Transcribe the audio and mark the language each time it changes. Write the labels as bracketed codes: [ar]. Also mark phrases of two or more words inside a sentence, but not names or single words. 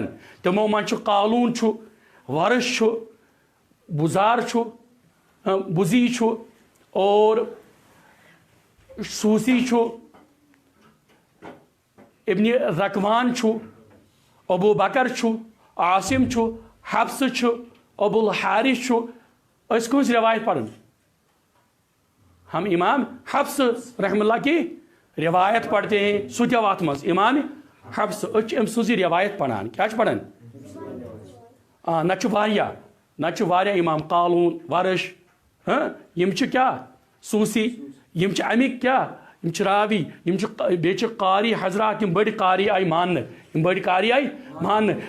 [ks] تِمو منٛز چھُ قالوٗن چھُ، ورش چھُ، بُزار چھُ، بُزی چھُ اور سوسی چھُ، ابن رکوان چھُ، ابو بکر چھُ، عاصم چھُ، حفص چھُ، ابو الحارث چھُ. أسۍ کٕہٕنٛز روایت پران؟ [ur] ہم امام حفص [ar] رحم اللہ [ur] کی روایت پڑھتے ہیں. [ks] سُہ تہِ آو اتھ منٛز امام حفص. أسۍ چھِ أمۍ سٕنٛزٕے روایت پران. کیا چھِ پران؟ نتہٕ چھُ واریاہ امام قالوٗن ورش یم چھِ کیا سوسی. یم چھِ امیِکۍ کیا یم چھِ راوی. یم چھِ بیٚیہِ چھِ قاری حضرات یم بٔڑۍ قاری آیہِ ماننہٕ.